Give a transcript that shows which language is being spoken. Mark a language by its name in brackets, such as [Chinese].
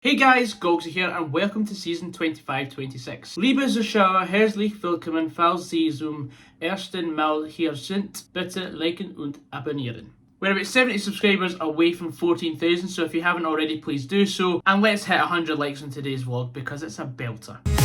[English] Hey guys, Goggsy here and welcome to season 25-26. [German] Liebe Zuschauer, herzlich willkommen, falls Sie zum ersten Mal hier sind, bitte liken und abonnieren. [English] We're about 70 subscribers away from 14,000, so if you haven't already, please do so. And let's hit 100 likes on today's vlog because it's a belter.